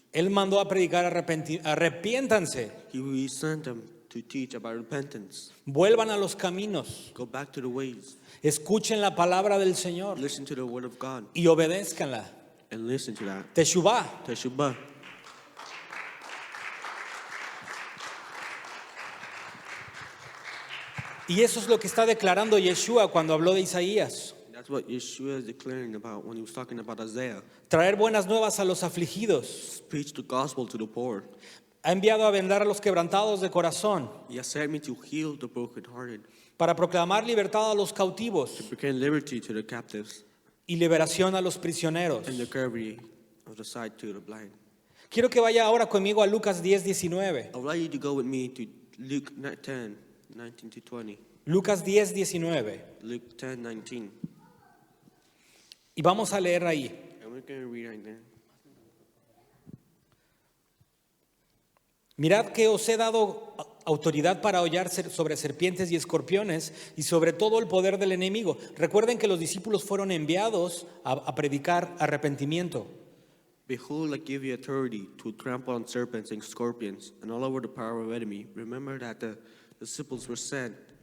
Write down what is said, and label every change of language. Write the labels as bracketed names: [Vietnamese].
[Spanish] Él mandó a predicar arrepiéntanse, [English] He sent them to teach about repentance. [Spanish] vuelvan a los caminos, [English] Go back to the ways. [Spanish] escuchen la palabra del Señor [English] Listen to the word of God [Spanish] y obedézcanla. [English] and listen to that. [Hebrew] Teshuvah. Teshuvah. [Spanish] Y eso es lo que está declarando Yeshua cuando habló de Isaías. [English] That's what Yeshua is declaring about when he was talking about Isaiah. [Spanish] Traer buenas nuevas a los afligidos. [English] Preach the gospel to the poor. [Spanish] Ha enviado a vendar a los quebrantados de corazón, [English] He has sent me to heal the brokenhearted, [Spanish] para proclamar libertad a los [English] to [Spanish] cautivos [English] proclaim liberty to the captives, [Spanish] y liberación a los prisioneros. [English] and the recovery of the sight to the blind. [Spanish] Quiero que vaya ahora conmigo a Lucas 10:19. [English] I would like you to go with me to Luke 10, 19 to 20. [Spanish] Lucas 10:19. [English] Luke 10, 19. [Spanish] Y vamos a leer ahí. [English] And we're going to read right there. [Spanish] Mirad que os he dado autoridad para hollar sobre serpientes y escorpiones y sobre todo el poder del enemigo. Recuerden que los discípulos fueron enviados a predicar arrepentimiento. [English] Behold, I give you authority to trample on serpents and scorpions and all over the power of the enemy. Remember that the disciples were sent